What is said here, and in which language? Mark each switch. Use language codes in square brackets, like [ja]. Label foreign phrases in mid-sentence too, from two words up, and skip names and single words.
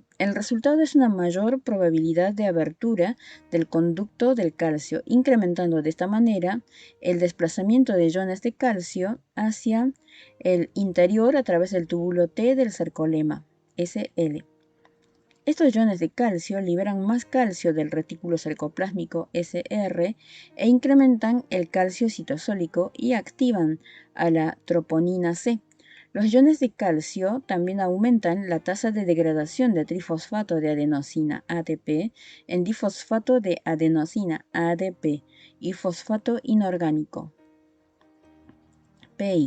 [es] El resultado es una mayor probabilidad de abertura del conducto del calcio, incrementando de esta manera el desplazamiento de iones de calcio hacia el interior a través del túbulo T del sarcolema, SL. Estos iones de calcio liberan más calcio del retículo sarcoplásmico SR e incrementan el calcio citosólico y activan a la troponina C. Los iones de calcio también aumentan la tasa de degradación de trifosfato de adenosina ATP en difosfato de adenosina ADP y fosfato inorgánico PI.